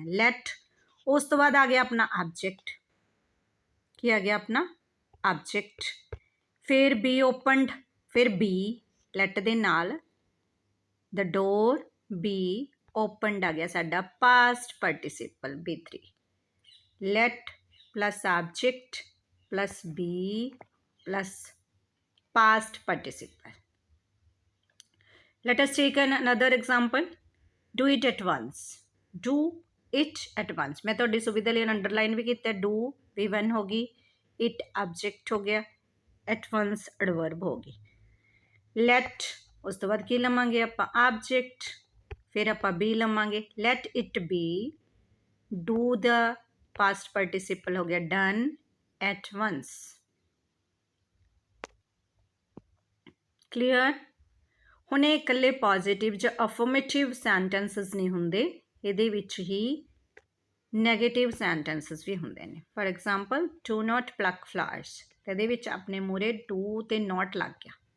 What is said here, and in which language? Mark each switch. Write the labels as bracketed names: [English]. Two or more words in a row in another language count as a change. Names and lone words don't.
[Punjabi] ਲੈਟ, ਉਸ ਤੋਂ ਬਾਅਦ ਆ ਗਿਆ ਆਪਣਾ ਆਬਜੈਕਟ, ਕੀ ਆ ਗਿਆ ਆਪਣਾ ਆਬਜੈਕਟ, ਫਿਰ [English] be opened, [Punjabi] ਫਿਰ ਬੀ ਲੈਟ ਦੇ ਨਾਲ, [English] the door be opened [Punjabi] ਆ ਗਿਆ ਸਾਡਾ [English] past participle [Punjabi] B3। [English] let plus object plus be plus past participle। Let us take another example, do it at once, do it at once। [Punjabi] मैं ਤੁਹਾਡੀ ਸੁਵਿਧਾ ਲਈ ਅੰਡਰਲਾਈਨ ਵੀ ਕੀਤਾ, do V1 ਹੋ ਗਈ, it object ਹੋ ਗਿਆ, [English] at once adverb [Punjabi] ਹੋ ਗਈ। let, ਉਸ ਤੋਂ ਬਾਅਦ ਕੀ ਲਵਾਂਗੇ ਆਪਾਂ object, ਫਿਰ ਆਪਾਂ be ਲਵਾਂਗੇ, [English] let it be, do the past participle [Punjabi] ਹੋ ਗਿਆ [English] done at once। [Punjabi] ਕਲੀਅਰ? ਹੁਣ ਇਹ ਇਕੱਲੇ ਪੋਜ਼ੀਟਿਵ ਜਾਂ [English] affirmative sentences [Punjabi] ਨਹੀਂ ਹੁੰਦੇ, ਇਹਦੇ ਵਿੱਚ ਹੀ [English] negative sentences [Punjabi] ਵੀ ਹੁੰਦੇ ਨੇ। [English] for example, do not pluck flowers, [Punjabi] ਇਹਦੇ ਵਿੱਚ ਆਪਣੇ ਮੂਹਰੇ ਡੂ ਅਤੇ ਨਾਟ ਲੱਗ ਗਿਆ।